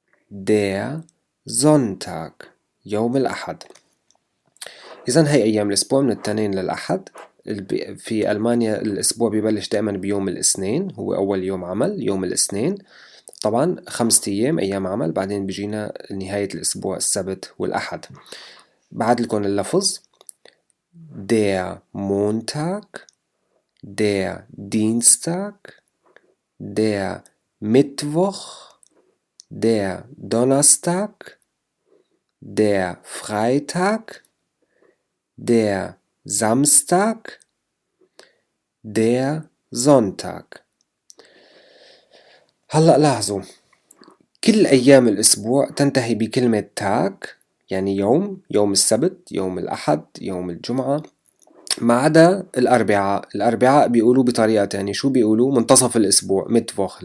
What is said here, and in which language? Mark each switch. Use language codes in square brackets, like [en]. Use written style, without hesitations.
[ar] دير زونتاك يوم الأحد. إذن هاي أيام الأسبوع من التنين للأحد، في ألمانيا الأسبوع بيبلش دائما بيوم الاثنين، هو أول يوم عمل يوم الاثنين، طبعا 5 أيام أيام عمل، بعدين بيجينا نهاية الأسبوع السبت والأحد. بعد لكم اللفظ: [de] der Montag, der Dienstag, der Mittwoch, der Donnerstag, der Freitag, der Samstag, der Sonntag. [ar] هلأ لاحظوا، كل أيام الأسبوع تنتهي بكلمة تاك، يعني يوم، يوم السبت، يوم الأحد، يوم الجمعة، ما عدا الأربعاء. الأربعاء بيقولوا بطريقة تانية، شو بيقولوا؟ منتصف الأسبوع، متفوخ.